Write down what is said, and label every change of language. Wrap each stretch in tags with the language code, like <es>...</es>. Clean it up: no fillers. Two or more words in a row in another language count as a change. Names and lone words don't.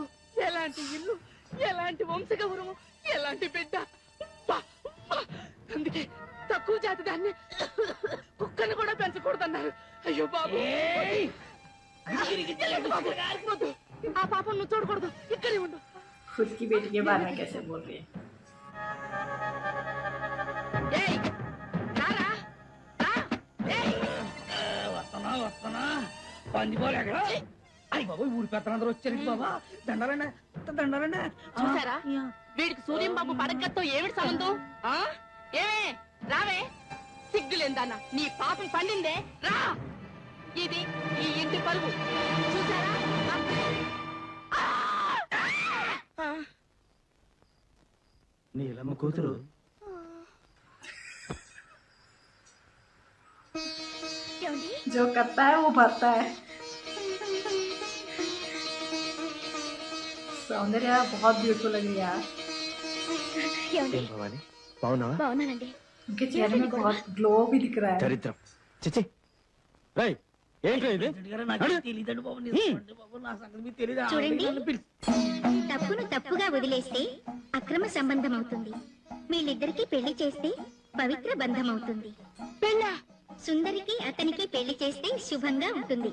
<te>ఎలాంటి ఇల్లు, ఎలాంటి వంశగౌరవం, ఎలాంటి బిడ్డ. అందుకే తక్కువ జాతి దాన్ని కుక్కను కూడా పెంచకూడదన్నారు. అయ్యో బాబు, ఆ పాపం నువ్వు చూడకూడదు, ఇక్కడే ఉండు.</te> <hi>खुद की बेटी के बारे में कैसे बोल रही है?</hi> <te>వస్తున్నా పందిపోలే ఎక్కడ? అయ్యి బాబు, ఊరి పెత్తనందరూ వచ్చారు బాబా. దండాలండి. చూసారా, వీడికి సూర్యం బాబు పడకతో ఏమిటి సంబంధం? ఏమే రావే, సిగ్గులేందన్న, నీ పాపం పండిందే. రా, ఇది ఈ ఇంటి పరువు. చూసారా, నీలమ్మ కూతురు.</te> <hi>जो करता है वो भरता है. सौंदर्य बहुत ब्यूटीफुल लग रही है यार.</hi> <te>భవాని బాగున్నావా? బాగున్నానండి.</te> <hi>उनके चेहरे में बहुत ग्लो भी दिख रहा है.</hi> <te>చరిత్రం చిచి రై ఏంట్రా ఇది? తెలియదండి బాబు, నిజమండి బాబు, నా సంగతి మీకు తెలియదు. చూడండి, తప్పును తప్పుగా వదిలేస్తే అక్రమ సంబంధం అవుతుంది. వీళ్ళిద్దరికీ పెళ్లి చేస్తే పవిత్ర బంధం అవుతుంది. పెళ్ళా? సుందరికి అతనికి పెళ్లి చేస్తే శుభంగా ఉంటుంది.</te>